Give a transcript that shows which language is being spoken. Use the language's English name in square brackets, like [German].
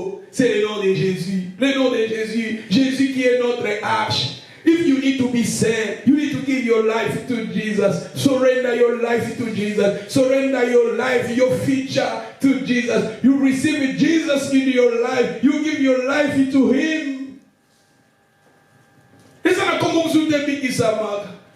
[French] C'est le nom de Jésus. Le nom de Jésus. Jésus qui est notre arche. [English] If you need to be saved, you need to give your life to Jesus. Surrender your life to Jesus. Surrender your life, your future to Jesus. You receive Jesus in your life. You give your life to Him. [French] Et ça n'a comme vous avez dit ça, Marc.